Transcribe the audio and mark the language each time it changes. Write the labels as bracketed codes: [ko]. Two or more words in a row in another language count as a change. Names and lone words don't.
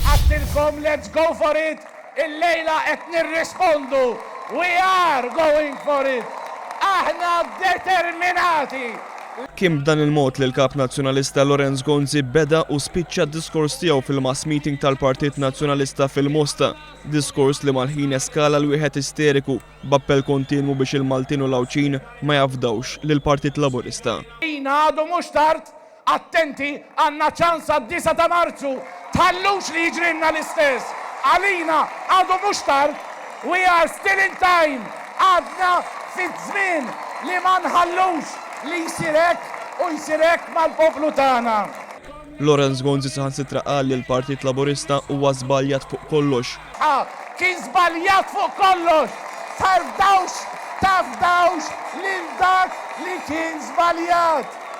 [en] Għattilkom let's go for it, [mt] il-lejla qed nirrispondu. [en] We are going for it. [mt] Aħna determinati. Kim b'dan il-mod li l-kap nazzjonalista Lorenz Gonzi beda u spiċċa d-diskors tiegħu fil- [en] mass meeting [mt] tal-Partit Nazzjonalista fil-Mosta. Diskors li mal-ħin eskala l-wieħed isteriku b'appell kontinwu biex il-Maltin u l-Awċin ma jafdawx lill-Partit Laburista. Għadu mhux tard, attenti għandna ċans għad-9 ta' Marzu, tħallux li jiġrinna l-istess. Għalina għadu mhux tard, [en] we are still in time, [mt] għadna fit-żmien li ma nħallux li jsirek u jsirek mal-poplu tagħna. Lorenz Gonzi saħansitra qal li l-Partit Laburista huwa żbaljat fuq kollox. Kien żbaljat fuq kollox. Tafdawx lil dak li kien żbaljat.